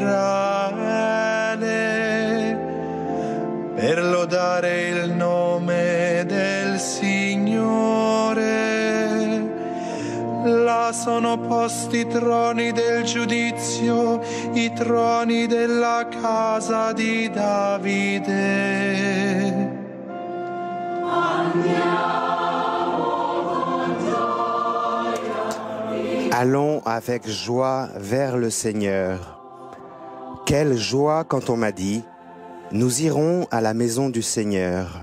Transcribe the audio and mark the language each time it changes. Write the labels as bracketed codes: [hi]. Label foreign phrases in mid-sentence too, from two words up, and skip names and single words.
[it] Israele, per lodare il nome del Signore. Là sono posti i troni del giudizio, i troni della casa di Davide. [fr] Allons avec joie vers le Seigneur. Quelle joie quand on m'a dit « Nous irons à la maison du Seigneur ».